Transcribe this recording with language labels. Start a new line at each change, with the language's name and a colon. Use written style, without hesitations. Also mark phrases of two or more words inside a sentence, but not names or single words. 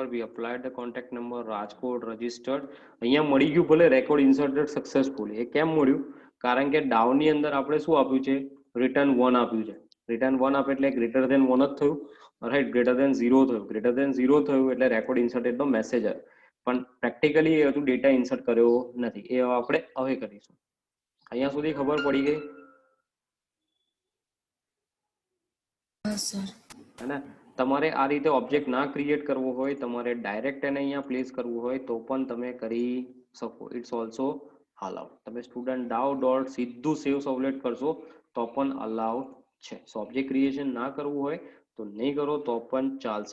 English: We applied the contact number, Rajkot registered.
Gujarati: અહીંયા મળી ગયું ભલે
English: record inserted successful.
Gujarati: એ કેમ મળ્યું? કારણ કે ડાઉન ની અંદર આપણે શું આપ્યું છે, રિટર્ન 1 આપ્યું છે. રિટર્ન 1 આપે એટલે
English: greater than 1
Gujarati: જ થયું. રાઈટ.
English: greater than 0
Gujarati: થયું.
English: greater than 0
Gujarati: થયું એટલે
English: record inserted
Gujarati: નો મેસેજ આવ્યો. પણ પ્રેક્ટિકલી એ હજુ
English: data insert
Gujarati: કર્યો નથી. એ આપણે હવે કરીશું. અહીંયા સુધી ખબર પડી ગઈ?
English: Yes, sir.
Hindi: है ना.
Gujarati: તમારે આ રીતે ઓબ્જેક્ટ ના ક્રિએટ કરવો હોય, તમારે ડાયરેક્ટ એને અહીંયા પ્લેસ કરવું હોય તો પણ તમે કરી શકો.
English: It's also allowed.
Gujarati: તમે
English: student DAO dot
Gujarati: સીધું
English: save servlet
Gujarati: કરશો તો પણ અલાઉડ છે. સો
English: object creation
Gujarati: ના કરવું હોય તો નહીં કરો તો પણ ચાલશે.